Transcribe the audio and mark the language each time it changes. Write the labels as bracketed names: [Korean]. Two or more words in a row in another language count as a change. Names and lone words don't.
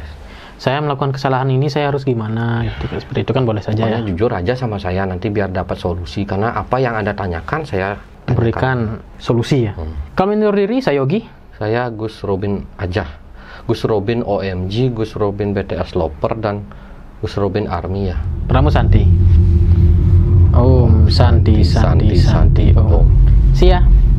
[Indonesian] Saya melakukan kesalahan ini, saya harus gimana gitu. Seperti itu kan boleh saja ya. Jujur aja sama saya nanti biar dapat solusi. Karena apa yang Anda tanyakan saya berikan solusi ya. Kami undur diri, saya Yogi. Saya Gus Robin aja. Gus Robin OMG, Gus Robin BTS Lover, dan Gus Robin Army ya. [Sanskrit] Pramu Santi. Om Santi Santi Santi Om. [English] See ya.